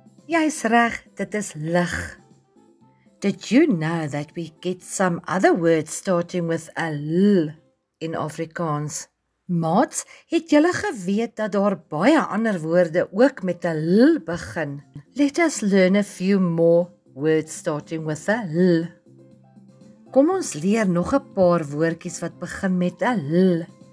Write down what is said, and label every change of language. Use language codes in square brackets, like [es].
[af] Jy's reg, dit is lig. [en] Did you know that we get some other words starting with a l in Afrikaans? [af] Maats, het julle geweet dat daar baie ander woorde ook met 'n l begin? [en] Let us learn a few more words starting with a l. [af] Kom ons leer nog 'n paar woordjies wat begin met 'n l.